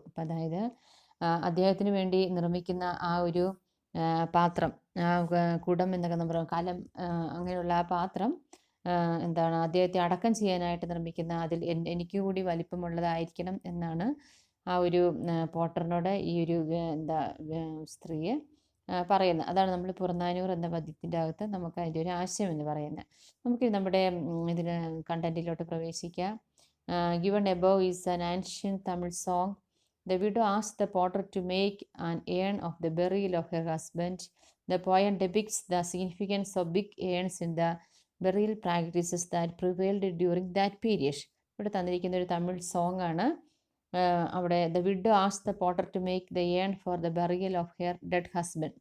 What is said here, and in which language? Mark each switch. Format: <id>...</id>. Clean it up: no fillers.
<ml>അപ്പം അതായത് അദ്ദേഹത്തിന് വേണ്ടി നിർമ്മിക്കുന്ന ആ ഒരു പാത്രം, കുടം എന്നൊക്കെ നമ്മൾ കലം, അങ്ങനെയുള്ള ആ പാത്രം അദ്ദേഹത്തെ അടക്കം ചെയ്യാനായിട്ട് നിർമ്മിക്കുന്ന അതിൽ എനിക്ക് കൂടി വലിപ്പമുള്ളതായിരിക്കണം എന്നാണ് ആ ഒരു പോട്ടറിനോട് ഈ ഒരു സ്ത്രീയെ പറയുന്നത്. അതാണ് നമ്മൾ പുറനാനൂർ എന്ന പദ്യത്തിൻ്റെ അകത്ത് നമുക്ക് അതിൻ്റെ ഒരു ആശയം എന്ന് പറയുന്നത്. നമുക്ക് നമ്മുടെ ഇതിന് കണ്ടന്റിലോട്ട് പ്രവേശിക്കാം.</ml> <en>Given above is an ancient Tamil song. The widow asked the potter to make an urn of the burial of her husband. The poem depicts the significance of big urns in the burial practices that prevailed during that period.</en> <ml>ഇവിടെ തന്നിരിക്കുന്ന ഒരു Tamil song ആണ്. അവിടെ the widow asked the potter to make the urn for the burial of her dead husband.</ml>